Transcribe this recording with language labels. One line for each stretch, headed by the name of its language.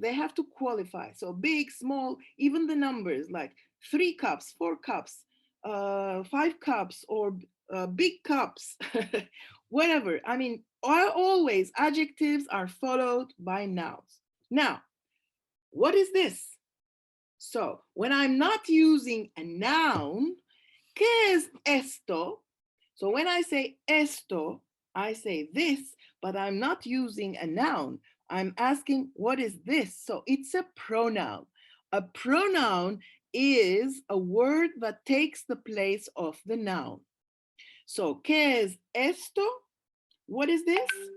English: They have to qualify. So big, small, even the numbers like 3 cups, 4 cups, 5 cups, or big cups, whatever. I mean, always adjectives are followed by nouns. Now, what is this? So when I'm not using a noun,
Spanish: ¿qué es esto?
English: So when I say esto, I say this, but I'm not using a noun. I'm asking, what is this? So it's a pronoun. A pronoun is a word that takes the place of the noun. So,
Spanish: ¿qué es esto?
English: What is this?